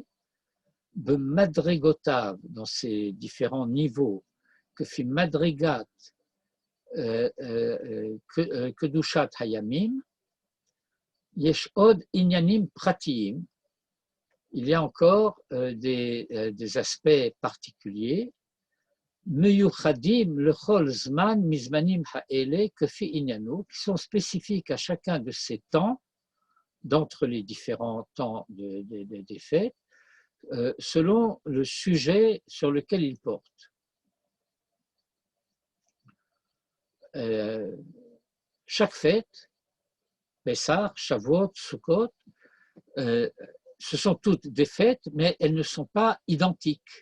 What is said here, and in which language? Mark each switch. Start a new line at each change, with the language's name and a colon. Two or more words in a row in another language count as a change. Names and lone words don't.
Hebrew: De madrigotav,
French: dans ses différents niveaux,
Hebrew: que fit מדרגת קדושת הימים יש עוד עניינים פרטיים.
French: Il y a encore des aspects particuliers.
Hebrew: מיוחדים לכל זמן מזמנים האלה כפי עניינו,
French: qui sont spécifiques à chacun de ces temps, d'entre les différents temps des fêtes, selon le sujet sur lequel ils portent. Chaque fête, Pessah, Shavuot, Sukkot, ce sont toutes des fêtes, mais elles ne sont pas identiques.